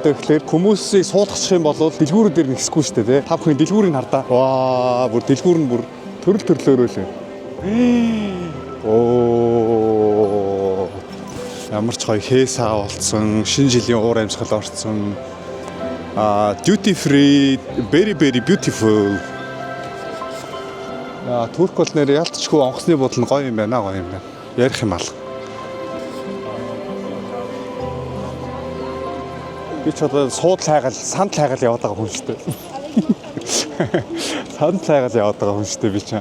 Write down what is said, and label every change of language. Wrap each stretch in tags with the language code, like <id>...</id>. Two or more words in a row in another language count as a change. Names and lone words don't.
<mn>Яагаад гэвэл хүмүүсийг суулгачих юм бол дэлгүүрүүд дээр нэсэхгүй шүү дээ. Та бүхэн дэлгүүрийг хардаа. Ваа, бүр дэлгүүр нь бүр төрөл төрлөөрөө л. Оо. Ямар ч гоё хээсаа болцсон, шинэ жилийн уур амьсгал орцсон.</mn> <en>Duty free, very very beautiful.</en> <mn>Турк бол нэр ялцчгүй онгоцны бодол нь гоё юм байна, гоё юм байна. Ярих юм алга. Би ч одоо суудл хайгаал, сандал хайгаал яваад байгаа хүн шүү дээ. Сандал хайгаал яваад байгаа хүн шүү дээ би ч.</mn>